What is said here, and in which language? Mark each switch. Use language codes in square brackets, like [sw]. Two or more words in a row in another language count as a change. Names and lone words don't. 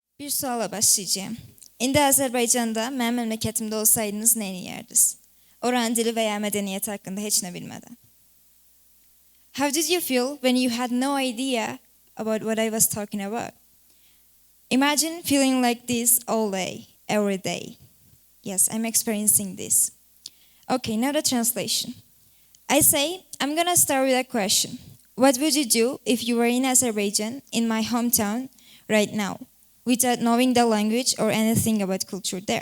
[az] Bir suala başlayacağım. İndi Azərbaycanda, mənim məmləkətimdə olsaydınız nə edərdiniz? Oranın dili və ya mədəniyyəti haqqında heç nə bilmədən. [en] How did you feel when you had no idea about what I was talking about? Imagine feeling like this all day, every day. Yes, I'm experiencing this. Okay, now the translation. I say, I'm gonna start with a question. What would you do if you were in Azerbaijan, in my hometown, right now, without knowing the language or anything about culture there?